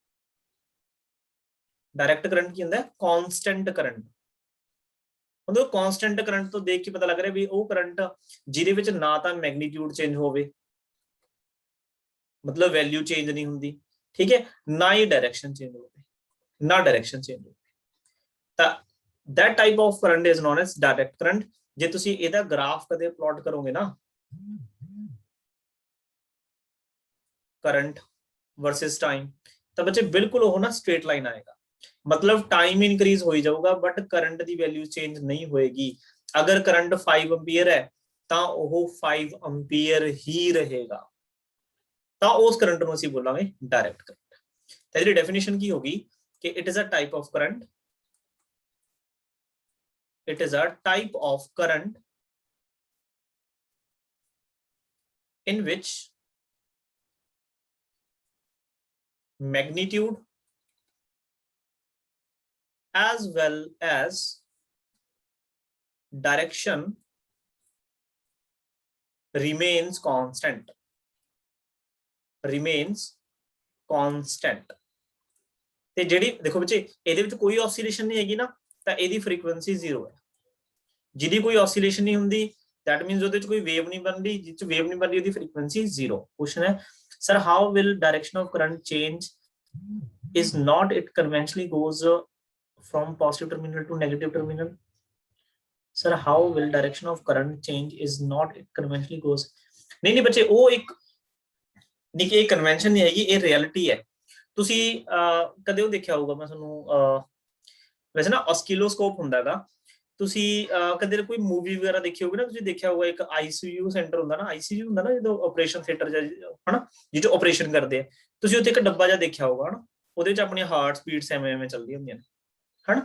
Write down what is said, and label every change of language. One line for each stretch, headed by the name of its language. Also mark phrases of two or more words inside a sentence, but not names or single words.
English: direct current
Punjabi: ਕੀ ਹੁੰਦਾ ਹੈ?
English: constant current.
Punjabi: ਮਤਲਬ
English: constant current
Punjabi: ਤੋਂ ਦੇਖ ਕੇ ਪਤਾ ਲੱਗ ਰਿਹਾ ਵੀ ਉਹ ਕਰੰਟ ਜਿਹਦੇ ਵਿੱਚ ਨਾ ਤਾਂ
English: magnitude change
Punjabi: ਹੋਵੇ, ਮਤਲਬ
English: value change
Punjabi: ਨਹੀਂ ਹੁੰਦੀ, ਠੀਕ ਹੈ, ਨਾ ਹੀ
English: direction change
Punjabi: ਹੋਵੇ, ਨਾ
English: direction change
Punjabi: ਹੋਵੇ, ਤਾਂ
English: that type of current is known as direct current।
Punjabi: ਜੇ ਤੁਸੀਂ ਇਹਦਾ ਗ੍ਰਾਫ ਕਦੇ ਪਲਾਟ ਕਰੋਗੇ ਨਾ,
English: current versus time,
Punjabi: ਤਾਂ ਬੱਚੇ ਬਿਲਕੁਲ ਉਹ ਨਾ
English: straight line
Punjabi: ਆਏਗਾ। ਮਤਲਬ
English: time increase
Punjabi: ਹੋਈ ਜਾਊਗਾ ਬਟ ਕਰੰਟ ਦੀ ਵੈਲਿਊ ਚੇਂਜ ਨਹੀਂ ਹੋਏਗੀ। ਅਗਰ ਕਰੰਟ 5 ਐਂਪੀਅਰ ਹੈ ਤਾਂ ਉਹ 5 ਐਂਪੀਅਰ ਹੀ ਰਹੇਗਾ, ਤਾਂ ਉਸ ਕਰੰਟ ਨੂੰ ਅਸੀਂ ਬੋਲਾਂਗੇ
English: direct current.
Punjabi: ਤਾਂ ਇਹਦੀ ਡੈਫੀਨੇਸ਼ਨ ਕੀ ਹੋਗੀ ਕਿ
English: it is a type of current, it is a type of current in which magnitude as well as direction remains constant, remains constant।
Punjabi: ਤੇ ਜਿਹੜੀ ਦੇਖੋ ਬੱਚੇ ਇਹਦੇ ਵਿੱਚ ਕੋਈ ਆਸੀਲੇਸ਼ਨ ਨਹੀਂ ਹੈਗੀ ਨਾ, ਤਾਂ ਇਹਦੀ ਫ੍ਰੀਕੁਐਂਸੀ 0 ਹੈ। ਜਿਹਦੀ ਕੋਈ ਆਸੀਲੇਸ਼ਨ ਨਹੀਂ ਹੁੰਦੀ,
English: that means
Punjabi: ਉਹਦੇ ਵਿੱਚ ਕੋਈ ਵੇਵ ਨਹੀਂ ਬਣ ਰਹੀ, ਜਿਸ ਚ ਵੇਵ ਨਹੀਂ ਬਣ ਰਹੀ ਉਹਦੀ ਫ੍ਰੀਕੁਐਂਸੀ 0। ਕੁਐਸਚਨ ਹੈ
English: sir how will direction of current change is not it conventionally goes from positive terminal to negative terminal? sir how will direction of current change is not it conventionally goes,
Punjabi: ਨਹੀਂ ਨਹੀਂ ਬੱਚੇ ਉਹ ਇੱਕ ਨਹੀਂ ਕਿ ਇਹ ਕਨਵੈਨਸ਼ਨ ਨਹੀਂ ਹੈਗੀ, ਇਹ ਰਿਐਲਿਟੀ ਹੈ। ਤੁਸੀਂ ਕਦੇ ਉਹ ਦੇਖਿਆ ਹੋਊਗਾ, ਮੈਂ ਤੁਹਾਨੂੰ ਵੈਸੇ ਨਾ ਆਸਕਿਲੋਸਕੋਪ ਹੁੰਦਾ ਹੈਗਾ, ਤੁਸੀਂ ਕਦੇ ਕੋਈ ਮੂਵੀ ਵਗੈਰਾ ਦੇਖੀ ਹੋਗੀ ਨਾ, ਤੁਸੀਂ ਦੇਖਿਆ ਹੋਊਗਾ ਇੱਕ
English: ICU center
Punjabi: ਹੁੰਦਾ ਨਾ, ਆਈਸੀਯੂ ਹੁੰਦਾ ਨਾ ਜਦੋਂ
English: operation theatre
Punjabi: ਹਨਾ, ਜਿਹਦੇ ਆਪਰੇਸ਼ਨ ਕਰਦੇ ਆ, ਤੁਸੀਂ ਉੱਥੇ ਇੱਕ ਡੱਬਾ ਜਿਹਾ ਦੇਖਿਆ ਹੋਊਗਾ ਹਨਾ, ਉਹਦੇ ਚ ਆਪਣੀ
English: heart speeds
Punjabi: ਐਵੇਂ ਐਵੇਂ ਚੱਲਦੀਆਂ ਹੁੰਦੀਆਂ ਨੇ ਹਨਾ।